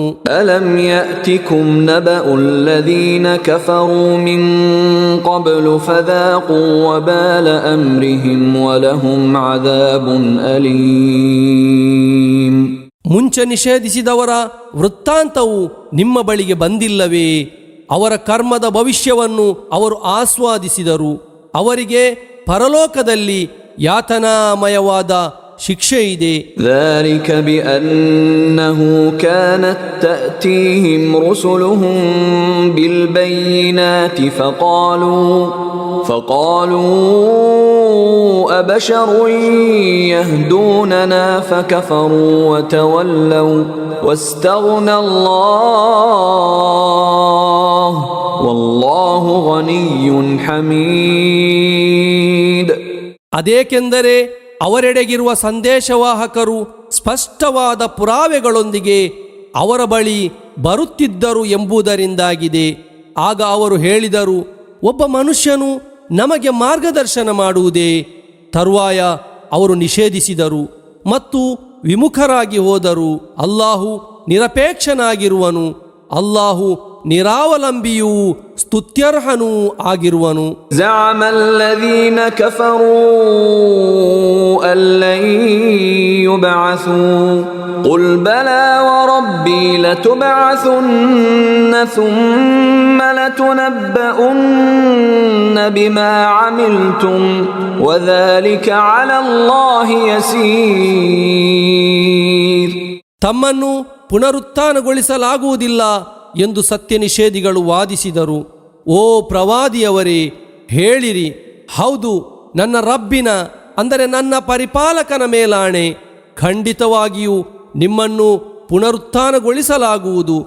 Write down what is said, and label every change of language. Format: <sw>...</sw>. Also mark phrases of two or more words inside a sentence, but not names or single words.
<ar>ألم يأتكم نبأ الذين كفروا من قبل فذاقوا وبال أمرهم ولهم عذاب أليم.</ar> <kn>ಮುಂಚೆ ನಿಷೇಧಿಸಿದವರ ವೃತ್ತಾಂತವು ನಿಮ್ಮ ಬಳಿಗೆ ಬಂದಿಲ್ಲವೇ? ಅವರ ಕರ್ಮದ ಭವಿಷ್ಯವನ್ನು ಅವರು ಆಸ್ವಾದಿಸಿದರು. ಅವರಿಗೆ ಪರಲೋಕದಲ್ಲಿ ಯಾತನಾಮಯವಾದ ಶಿಕ್ಷೆ ಇದೆ.</kn> <ar>ذلك بأنه كانت تأتيهم رسلهم بالبينات فقالوا أبشر يهدوننا فكفروا وتولوا واستغنى الله والله غني حميد.</ar> <kn>ಅದೇಕೆಂದರೆ ಅವರೆಡೆಗಿರುವ ಸಂದೇಶವಾಹಕರು ಸ್ಪಷ್ಟವಾದ ಪುರಾವೆಗಳೊಂದಿಗೆ ಅವರ ಬಳಿ ಬರುತ್ತಿದ್ದರು ಎಂಬುದರಿಂದಾಗಿದೆ. ಆಗ ಅವರು ಹೇಳಿದರು, ಒಬ್ಬ ಮನುಷ್ಯನು ನಮಗೆ ಮಾರ್ಗದರ್ಶನ ಮಾಡುವುದೇ? ತರುವಾಯ ಅವರು ನಿಷೇಧಿಸಿದರು ಮತ್ತು ವಿಮುಖರಾಗಿ ಹೋದರು. ಅಲ್ಲಾಹು ನಿರಪೇಕ್ಷನಾಗಿರುವನು. ಅಲ್ಲಾಹು ನಿರಾವಲಂಬಿಯೂ ಸ್ತುತ್ಯರ್ಹನೂ ಆಗಿರುವನು.</kn> <ar>زعم الذين كفروا أن لن يبعثوا قل بلى وربي لتبعثن ثم لتنبؤن بما عملتم وذلك على الله يسير.</ar> <kn>ತಮ್ಮನ್ನು ಪುನರುತ್ಥಾನಗೊಳಿಸಲಾಗುವುದಿಲ್ಲ ಎಂದು ಸತ್ಯ ನಿಷೇಧಿಗಳು ವಾದಿಸಿದರು. ಓ ಪ್ರವಾದಿಯವರೇ, ಹೇಳಿರಿ, ಹೌದು, ನನ್ನ ರಬ್ಬಿನ ಅಂದರೆ ನನ್ನ ಪರಿಪಾಲಕನ ಮೇಲಾಣೆ, ಖಂಡಿತವಾಗಿಯೂ ನಿಮ್ಮನ್ನು ಪುನರುತ್ಥಾನಗೊಳಿಸಲಾಗುವುದು.</kn>